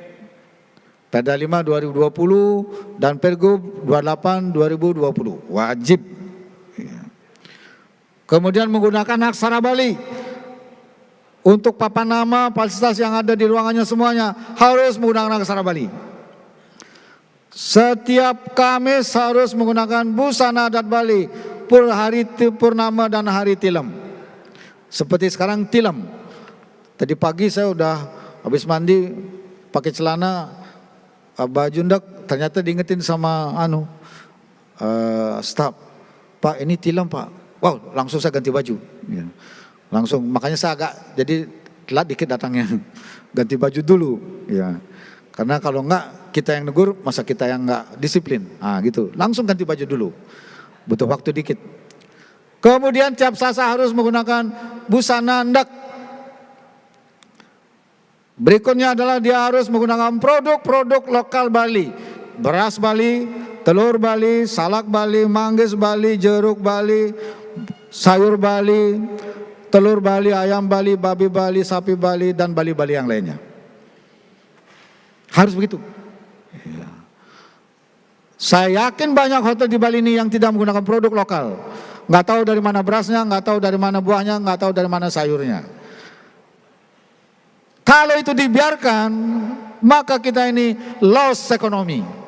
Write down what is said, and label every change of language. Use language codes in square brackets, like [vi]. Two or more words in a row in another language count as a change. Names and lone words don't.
[id] Perda 5 2020 dan Pergub 28 2020 wajib. Kemudian menggunakan aksara Bali untuk papan nama fasilitas yang ada di ruangannya semuanya harus menggunakan aksara Bali. Setiap Kamis harus menggunakan busana adat Bali hari purnama dan hari tilem. Seperti sekarang tilem. Tadi pagi saya udah habis mandi pakai celana baju ndek ternyata diingetin sama staf, Pak ini tilam Pak. Wow, langsung saya ganti baju. Ya. Langsung, makanya saya agak jadi telat dikit datangnya. Ganti baju dulu. Ya. Karena kalau enggak kita yang negur, masa kita yang enggak disiplin. Gitu. Langsung ganti baju dulu. Butuh waktu dikit. Kemudian tiap sasa harus menggunakan busana ndak. Berikutnya adalah dia harus menggunakan produk-produk lokal Bali. Beras Bali, telur Bali, salak Bali, manggis Bali, jeruk Bali, sayur Bali, telur Bali, ayam Bali, babi Bali, sapi Bali, dan Bali-Bali yang lainnya. Harus begitu. Saya yakin banyak hotel di Bali ini yang tidak menggunakan produk lokal. Nggak tahu dari mana berasnya, nggak tahu dari mana buahnya, nggak tahu dari mana sayurnya. Kalau itu dibiarkan, maka kita ini loss ekonomi.